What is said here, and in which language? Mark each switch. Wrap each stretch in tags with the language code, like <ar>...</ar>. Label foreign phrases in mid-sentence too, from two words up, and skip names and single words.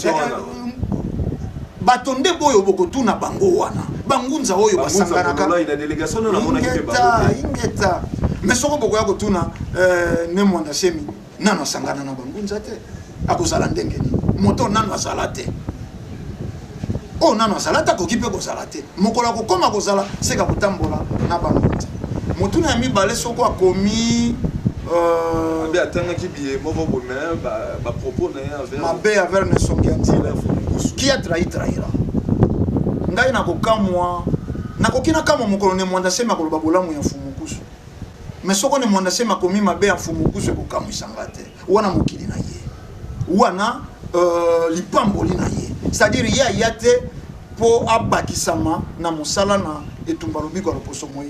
<ln>bato nde boyo bokotuna bango wana bangunza oyo basanganaka ingeta mais soko bokoya kotuna ne mwanda semi nano asangana na bangunza te akozala ndenge nini moto nano azala te o nano azala te akoki mpe kozala te mokolo akokoma kozala seka kotambola na bangunza motuna ya mibale soko akomi abe atangaki biye moko boye ba propos na ye mabe aver ne songiantila</ln> <fr>qui a trahira</fr> <ln>ngai nakokamwa nakoki nakamwa mokolo ne mwanda sema koloba bolamu ya fumukusu mais soko ne mwanda sema komi mabe ya fumukusu ekokamwisanga te wana mokili na ye wana lipamboli na ye c'est-à-dire ye aya te mpo abakisama na mosala na etumba lobiko ya loposo moyindo</ln>